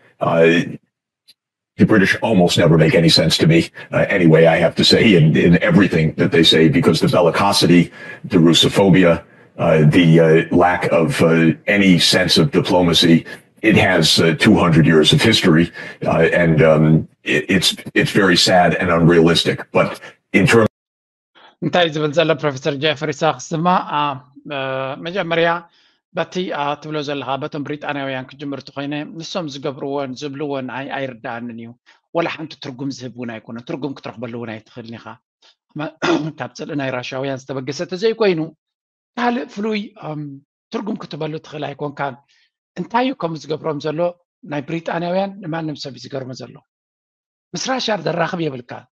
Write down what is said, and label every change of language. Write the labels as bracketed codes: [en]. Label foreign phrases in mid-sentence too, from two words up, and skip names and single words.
[en] The British almost never make any sense to me anyway, I have to say, in everything that they say, because the bellicosity, the Russophobia, the lack of any sense of diplomacy, it has 200 years of history, and it's very sad and unrealistic. But in terms [ti] እንታይ ዝብል ዘሎ ፕሮፌሰር ጀፍሪ ሳክስ ድማ መጀመርያ በቲ ትብሎ ዘለካ በቶም ብሪጣንያውያን ክጅምርቱ ኮይነ ንሶም ዝገብርዎን ዝብልዎን ኣይርዳእንን እዩ ወላ ሓንቲ ትርጉም ዝህብ እውን ኣይኮነን ትርጉም ክትረክበሉ እውን ኣይትኽእልን ኢኻ ካብ ፅልኢ ናይ ራሽያውያን ዝተበገሰ ተዘይኮይኑ ካልእ ፍሉይ ትርጉም ክትበሉ ትኽእል ኣይኮንካን እንታይ እዩ ከምኡ ዝገብሮም ዘሎ ናይ ብሪጣንያውያን ንማንም ሰብ ዝገርሞ ዘሎ ምስ ራሽያ ዘራኽብ የብልካ